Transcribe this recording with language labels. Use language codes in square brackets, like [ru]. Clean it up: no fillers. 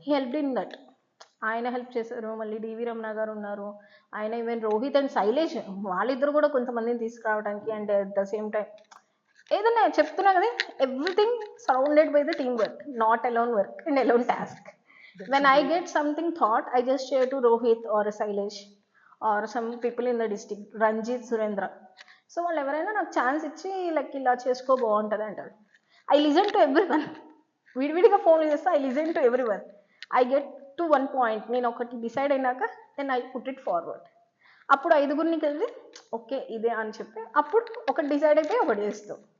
[en] He helped in that. [te] ఆయన help చేశారు. మళ్ళీ డివి రమణ గారు ఉన్నారు, ఆయన ఈవెన్ రోహిత్ అండ్ శైలేష్ వాళ్ళిద్దరు కూడా కొంతమందిని తీసుకురావడానికి. [en] and at the same time [te] ఏదన్నా చెప్తున్నా కదా, [en] Everything surrounded by the team work, not alone work and alone task. When I get something thought, I just share to Rohit or Sailesh or some people in the district, Ranjit, Surendra. [te] So వాళ్ళు ఎవరైనా నాకు chance ఇచ్చి like ఇలా చేసుకో బాగుంటుంది అంటారు. [en] I listen to every one. [te] విడివిడిగా phone చేస్తే [en] I listen to every one. I get to one point, [te] నేను ఒకటి డిసైడ్ అయినాక [en] Then I put it forward. [te] అప్పుడు ఐదుగురిని కలిసి ఓకే ఇదే అని చెప్పి అప్పుడు ఒకటి డిసైడ్ అయిపోయి ఒకటి చేస్తాం.